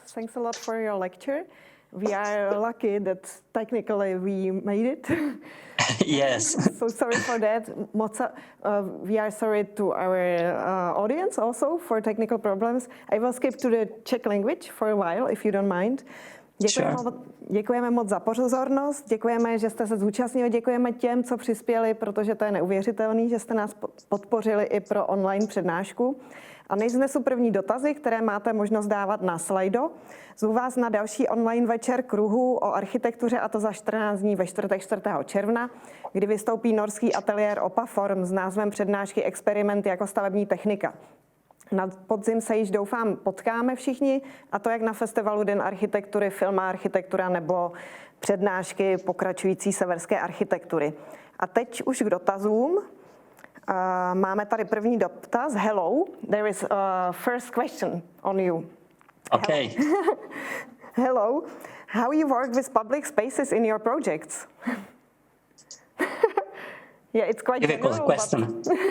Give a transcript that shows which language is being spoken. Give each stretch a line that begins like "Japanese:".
English: Thanks a lot for your lecture. We are lucky that technically we made it. Yes. So sorry for that. We are sorry to our audience also for technical problems. I will skip to the Czech language for a while, if you don't mind.
Czech: Děkujeme moc za pozornost, děkujeme, že jste se zúčastnili, děkujeme těm, co přispěli, protože to je neuvěřitelné, že jste nás podpořili i pro online přednášku. A než znesu první dotazy, které máte možnost dávat na Slido, zvu vás na další online večer Kruhu o architektuře, a to za 14 dní ve čtvrtek 4. června, kdy vystoupí norský ateliér Opaform s názvem přednášky Experimenty jako stavební technika. Na podzim se již doufám potkáme všichni, a to jak na festivalu Den architektury, Filmá architektura nebo přednášky pokračující severské architektury. A teď už k dotazům. Máme tady první dotaz.
English: Hello, there is a first question on you. Okay. Hello, how you work with public spaces in your projects? Yeah, it's quite difficult general, question.